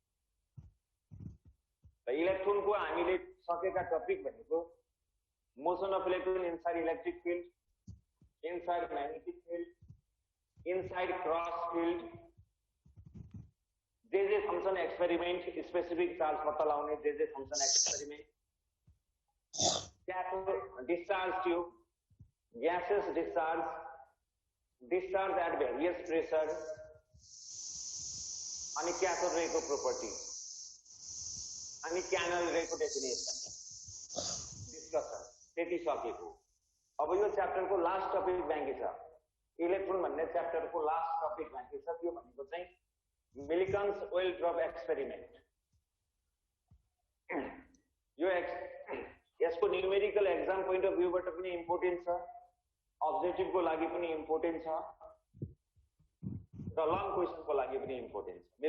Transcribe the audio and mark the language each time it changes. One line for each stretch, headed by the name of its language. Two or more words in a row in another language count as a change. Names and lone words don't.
Nepali: र इलेक्ट्रोनको हामीले सकेका टपिक भनेको
English: motion of electron inside electric field, inside magnetic field, inside cross field, J function experiment, specific charge
Nepali: पत्ता लगाउने
English: J function experiment, cathode discharge tube, gases discharge at various pressure,
Nepali: अनि
English: cathode ray
Nepali: को प्रॉपर्टी, अनि
English: canal ray
Nepali: को
English: definition discussion
Nepali: त्यति सकेको। अब यो च्याप्टर को
English: last topic
Nepali: बाँकी छ, इलेक्ट्रोन भन्ने च्याप्टर को
English: last topic
Nepali: बाँकी छ। त्यो भनेको चाहिँ
English: Millikan's oil drop experiment.
Nepali: यो यसको
English: numerical exam point of viewबाट
Nepali: पनि इम्पोर्टेन्ट छ, अब्जेक्टिभ को लागि पनि इम्पोर्टेन्ट छ, र
English: long question
Nepali: को लागि पनि इम्पोर्टेन्ट छ।